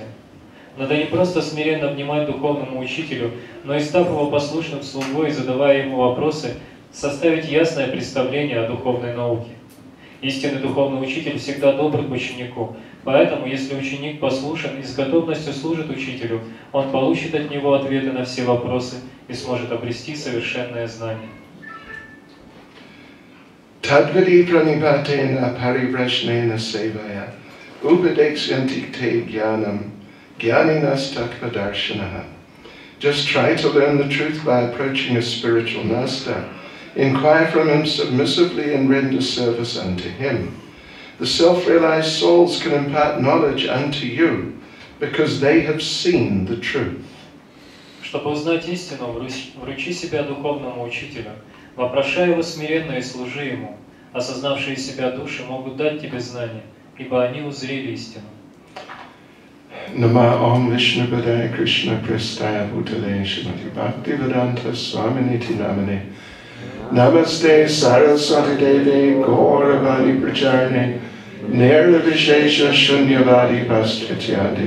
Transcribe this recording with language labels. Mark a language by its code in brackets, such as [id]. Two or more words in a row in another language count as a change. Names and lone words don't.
[ru] Надо не просто смиренно внимать духовному учителю, но и, став его послушным слугой и задавая ему вопросы, составить ясное представление о духовной науке. Истинный духовный учитель всегда добр к ученику, поэтому, если ученик послушен и с готовностью служит учителю, он получит от него ответы на все вопросы и сможет обрести совершенное знание. [sa] तद्विद्धि प्रणिपातेन परिप्रश्नेन सेवया उपदेक्ष्यन्ति ते ज्ञानं ज्ञानिनस् तत्त्वदर्शिनः. [en] Just try to learn the truth by approaching a spiritual master. Inquire from him submissively and render service unto him. The self-realized souls can impart knowledge unto you because they have seen the truth. [ru] Чтобы узнать истину, вручи себя духовному учителю. Вопрошай его смиренно и служи ему. Осознавшие себя души могут дать тебе знания, ибо они узрели истину. [sa] नम ॐ विष्णु पादाय कृष्ण प्रेष्ठाय भूतले श्रीमते भक्तिवेदान्त स्वामिन् इति नामिने नमस्ते सारस्वते देवे गौरवाणी प्रचारिणे निर्विशेष शून्यवादि पाश्चात्य